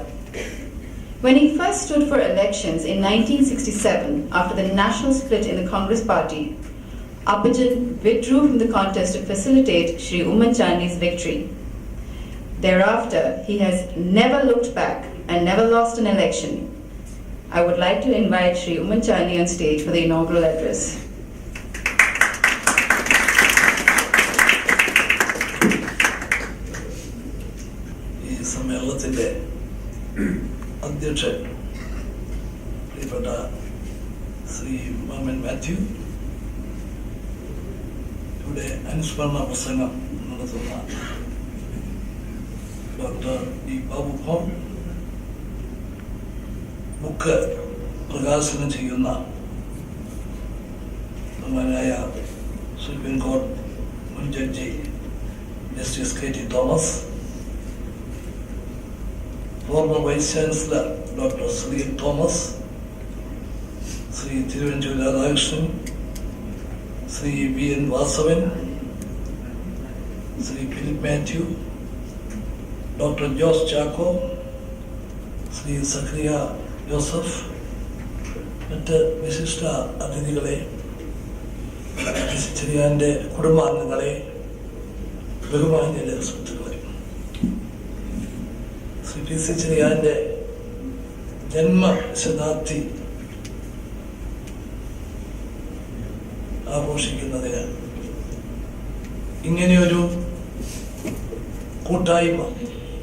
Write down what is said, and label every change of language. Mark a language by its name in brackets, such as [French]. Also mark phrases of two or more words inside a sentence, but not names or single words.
[English] When he first stood for elections in 1967, after the national split in the Congress party, Appachan withdrew from the contest to facilitate Sri Ummanchandy's victory. Thereafter, he has never looked back and never lost an election. I would like to invite Sri Ummanchandy on stage for the inaugural address. [Malayalam] അധ്യക്ഷൻ പ്രിയപ്പെട്ട ശ്രീ മാമൻ മാത്യു, ഇവിടെ അനുസ്മരണ പ്രസംഗം നടത്തുന്ന ഡോക്ടർ ഡി ബാബു ഭോം, ബുക്ക് പ്രകാശനം ചെയ്യുന്ന ബഹുമാനായ സുപ്രീം കോടതി മുൻ ജഡ്ജി ജസ്റ്റിസ് കെ ടി തോമസ്, [English] former Vice Chancellor Dr. Sri Thomas, Sri Thiruvanchuri Radhakrishnan, Sri V.N. Vasavan, Sri Philip Matthew, Dr. [Malayalam] Josh Chacko, Sri ശ്രീ സക്രിയ ജോസഫ്, മറ്റ് വിശിഷ്ട അതിഥികളെ, PC ചെറിയാൻ്റെ കുടുംബാംഗങ്ങളെ, ബഹുമാന്യരെ, സുഹൃത്തുക്കളെ, ശ്രീ PC ചെറിയാൻ്റെ ജന്മശതാബ്ദി ആഘോഷിക്കുന്നതിന് ഇങ്ങനെയൊരു കൂട്ടായ്മ